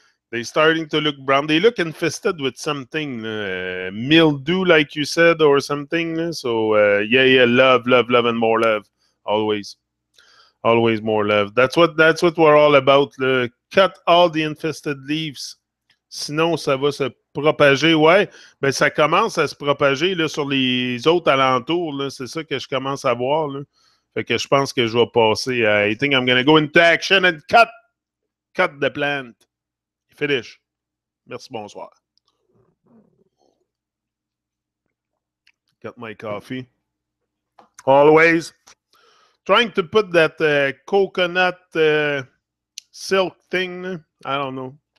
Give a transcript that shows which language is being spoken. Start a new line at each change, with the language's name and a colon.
English: They're starting to look brown. They look infested with something, mildew, like you said, or something. So love, and more love. Always more love. That's what we're all about. Cut all the infested leaves.
French: Sinon, ça va se propager. Ouais, ben ça commence à se propager là, sur les autres alentours. Là. C'est ça que je commence à voir. Là. Fait que je pense que je vais passer.
English: I think I'm gonna go into action and cut the plant. Finish.
French: Merci, bonsoir.
English: Got my coffee. Always trying to put that coconut silk thing. I don't know.